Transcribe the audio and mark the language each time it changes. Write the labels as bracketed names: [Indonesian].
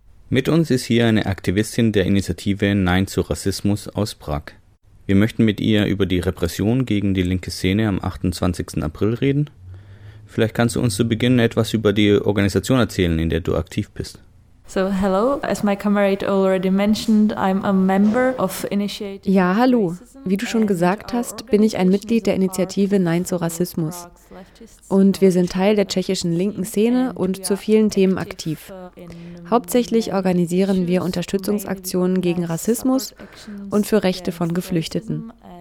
[German] Mit uns ist hier eine Aktivistin der Initiative Nein zu Rassismus aus Prag. Wir möchten mit ihr über die Repression gegen die linke Szene am 28. April reden. Vielleicht kannst du uns zu Beginn etwas über die Organisation erzählen, in der du aktiv bist. [English] So, hello. As my comrade already mentioned, I'm a member of Initiate. [German] Ja, hallo. Wie du schon gesagt hast, bin ich ein Mitglied der Initiative Nein zu Rassismus. Und wir sind Teil der tschechischen linken Szene und zu vielen Themen aktiv. Hauptsächlich organisieren wir Unterstützungsaktionen gegen Rassismus und für Rechte von Geflüchteten.